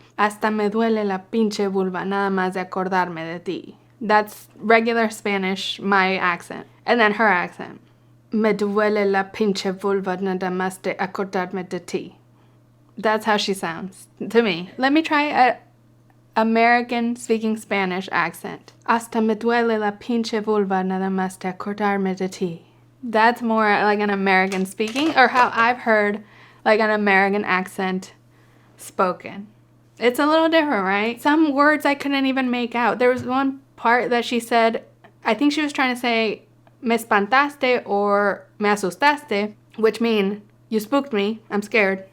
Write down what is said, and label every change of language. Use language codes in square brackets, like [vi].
[es] Hasta me duele la pinche vulva nada más de acordarme de ti. [en] That's regular Spanish, my accent. And then her accent. [es] Me duele la pinche vulva nada más de acordarme de ti. [en] That's how she sounds to me. Let me try a American speaking Spanish accent. [es] Hasta me duele la pinche vulva nada más de acordarme de ti. [en] That's more like an American speaking, or how I've heard like an American accent spoken. It's a little different, right? Some words I couldn't even make out. There was one part that she said, I think she was trying to say [es] me espantaste [en] or [es] me asustaste, [en] which mean you spooked me, I'm scared.